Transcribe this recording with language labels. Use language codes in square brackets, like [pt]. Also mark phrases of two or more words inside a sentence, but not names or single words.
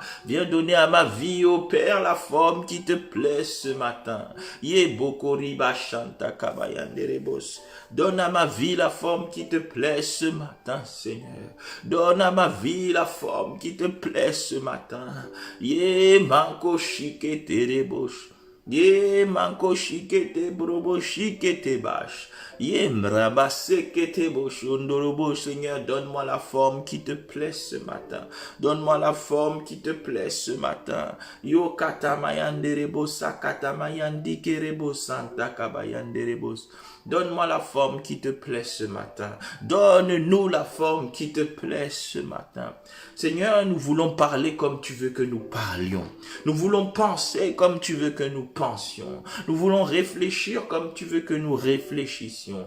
[fr] Viens donner à ma vie, ô Père, la forme qui te plaît ce matin. Donne à ma vie la forme qui te plaît ce matin, Seigneur. Donne à ma vie la forme qui te plaît ce matin. Manko shikete rebosh. Manko shikete brobo shikete bash. Seigneur, donne-moi la forme qui te plaît ce matin. Donne-moi la forme qui te plaît ce matin. Yo katamayanderebos, katamayandikerebo santa kabayanderebos. Donne-moi la forme qui te plaît ce matin. Donne-nous la forme qui te plaît ce matin. Seigneur, nous voulons parler comme tu veux que nous parlions. Nous voulons penser comme tu veux que nous pensions. Nous voulons réfléchir comme tu veux que nous réfléchissions.